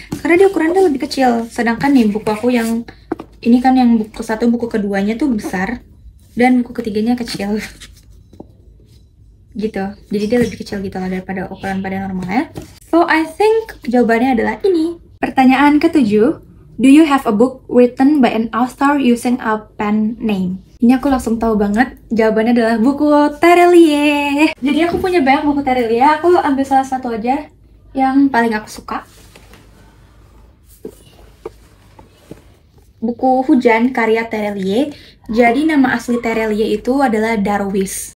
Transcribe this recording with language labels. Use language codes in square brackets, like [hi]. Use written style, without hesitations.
[id] Karena dia ukurannya lebih kecil. Sedangkan nih buku aku yang ini kan yang buku satu, buku keduanya tuh besar. Dan buku ketiganya kecil. Gitu. Jadi dia lebih kecil gitu lah daripada ukuran pada normalnya. [en] So I think [id] jawabannya adalah ini. Pertanyaan ketujuh. [en] Do you have a book written by an author using a pen name? [id] Ini aku langsung tahu banget. Jawabannya adalah buku Terelie. Jadi aku punya banyak buku Terelie. Aku ambil salah satu aja yang paling aku suka. Buku Hujan karya Terelie. Jadi nama asli Terelie itu adalah Darwis.